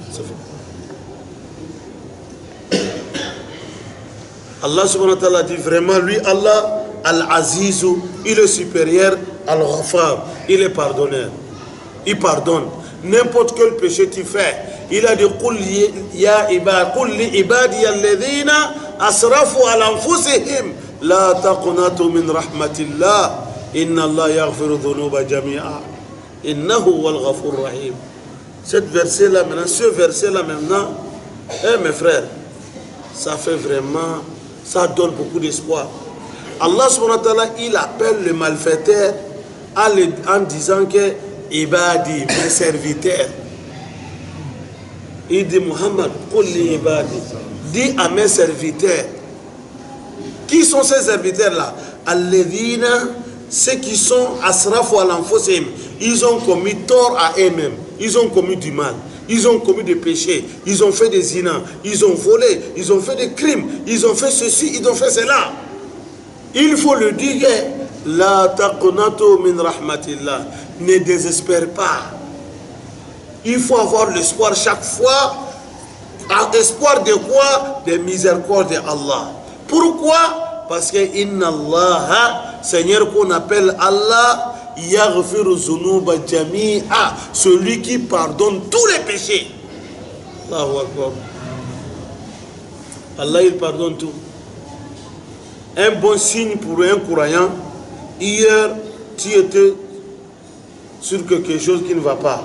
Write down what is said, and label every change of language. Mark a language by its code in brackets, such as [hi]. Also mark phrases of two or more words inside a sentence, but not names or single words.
[fr] Allah [ar] سبحانه وتعالى [fr] dit vraiment, lui, Allah, Al-Azizou, il est supérieur, Al-Ghafar, il est pardonneur. Il pardonne. N'importe quel péché tu fais. Il a dit, [ar] قل لعبادي الذين أسرفوا على أنفسهم لا تقنطوا من رحمة الله إن الله يغفر الذنوب جميعا إنه والغفور رحيم. [fr] Cette verset-là maintenant, ce verset-là maintenant, mes frères, ça fait vraiment, ça donne beaucoup d'espoir. Allah [ar] سبحانه وتعالى, [fr] il appelle le malfaiteur en disant que Ibadi, mes serviteurs. Il dit Muhammad, [ar] قل لعبادي, [fr] dis à mes serviteurs. Qui sont ces serviteurs-là? Alladhina, ceux qui sont [ar] أسرفوا على أنفسهم, [fr] ils ont commis tort à eux-mêmes, ils ont commis du mal, ils ont commis des péchés, ils ont fait des zina, ils ont volé, ils ont fait des crimes, ils ont fait ceci, ils ont fait cela. Il faut le dire, [ar] لا تقنطوا من رحمة الله, [fr] ne désespère pas. Il faut avoir l'espoir chaque fois. Espoir de quoi? De miséricorde d'Allah. Pourquoi? Parce que [ar] إن الله, [fr] Seigneur qu'on appelle Allah, [ar] يغفر الذنوب جميعا, [fr] celui qui pardonne tous les péchés. [ar] الله أكبر. [fr] Allah il pardonne tout. Un bon signe pour un croyant. Hier tu étais sur quelque chose qui ne va pas.